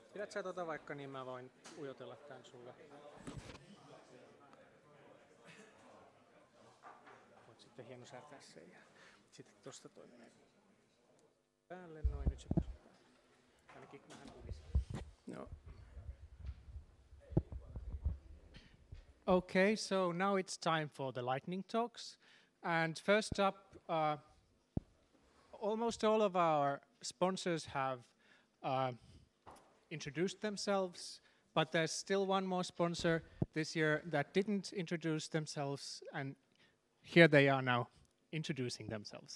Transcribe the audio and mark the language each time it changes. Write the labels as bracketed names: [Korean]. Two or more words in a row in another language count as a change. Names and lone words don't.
[Finnish] Pidät sä tota vaikka, niin mä voin ujotella tän sulle. Voit sitten hienosäätää sen ja sitten tosta toi menee päälle noin, nyt se pysyy päälle. Ainakin vähän kuvisin. No. [English] Okay, so now it's time for the lightning talks. And first up, almost all of our sponsors have introduced themselves, but there's still one more sponsor this year that didn't introduce themselves, and here they are now introducing themselves.